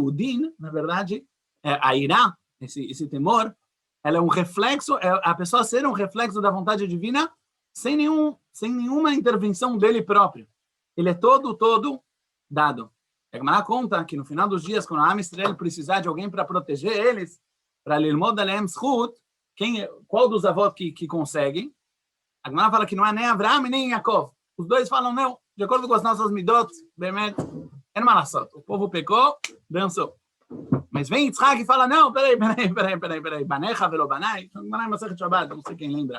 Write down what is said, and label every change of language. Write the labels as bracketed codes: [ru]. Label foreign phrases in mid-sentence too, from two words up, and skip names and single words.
[pt] O din, na verdade, a irá, esse temor, ela é um reflexo, a pessoa ser um reflexo da vontade divina sem nenhuma intervenção dele próprio. Ele é todo dado. A Gemara conta que no final dos dias, quando a [he] עם ישראל [pt] precisar de alguém para proteger eles, para [he] ללמוד עליהם זכות, [pt] qual dos avós que conseguem? A Gemara fala que não é nem Avraham nem Yaakov. Os dois falam, não, de acordo com as nossas midot, bemet, é malassot. O povo pecou, dançou. Mas vem Yitzhak e fala, não, peraí, [he] בניך ולא בני, גמרא מסכת שבת, [pt] não sei quem lembra.